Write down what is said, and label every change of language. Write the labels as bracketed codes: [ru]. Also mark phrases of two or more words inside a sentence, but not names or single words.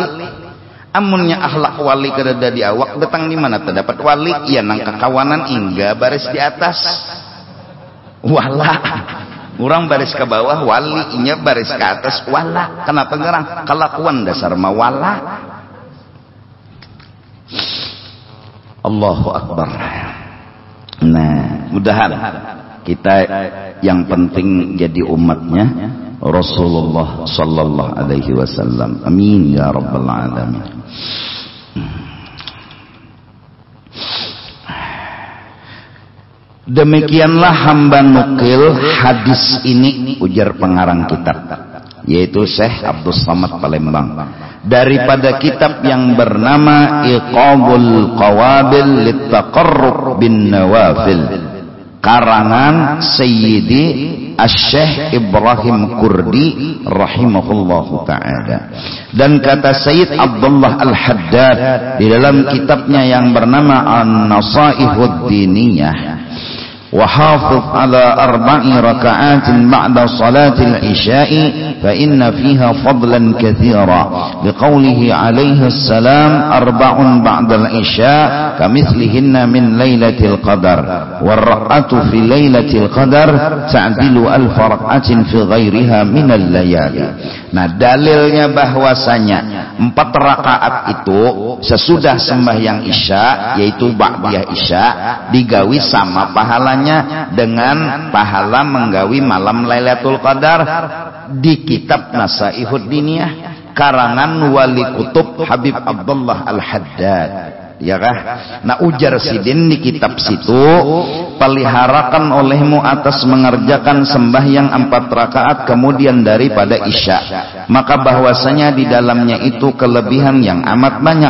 [bjn] Amunnya akhlak wali kada di awak, datang di mana terdapat wali? Iya nang kekawanan hingga baris di atas. Wala. Orang baris ke bawah, wali inya baris ke atas, wala. Kenapa ngerang? Kelakuan dasar mawala. [ar] Allahu Akbar. [id] Nah, mudahan kita yang penting jadi umatnya Rasulullah [ar] sallallahu alaihi wasallam. Amin ya rabbal alamin. [id] Demikianlah hamba nukil hadis ini, ujar pengarang kitab, yaitu Syekh Abdul Samad Palembang, daripada kitab yang bernama Iqabul Qawabil Littaqarrub bin Nawafil, karangan Sayyidi Asy-Syaikh Ibrahim Kurdi [ar] rahimahullahu ta'ala. [id] Dan kata Sayyid Abdullah Al-Haddad di dalam kitabnya yang bernama An-Nasaihud Diniyah, [ar] وحافظ على 4 ركعات بعد صلاة العشاء فإن فيها فضلا كثيرا لقوله عليه السلام 4 بعد العشاء كمثلهن من ليلة القدر والركعة في ليلة القدر تعدل 1000 ركعة في غيرها من الليالي. [bjn] Nah, dalilnya bahwasanya 4 rakaat itu sesudah sembahyang isya, yaitu ba'diyah isya, digawi sama pahalanya dengan pahala menggawi malam Lailatul Qadar di kitab Nasaihud Diniyah karangan Wali Kutub Habib Abdullah Al-Haddad. Ya kah? Nah, ujar sidin di kitab situ, peliharakan olehmu atas mengerjakan sembahyang 4 rakaat kemudian daripada isya, maka bahwasanya di dalamnya itu kelebihan yang amat banyak.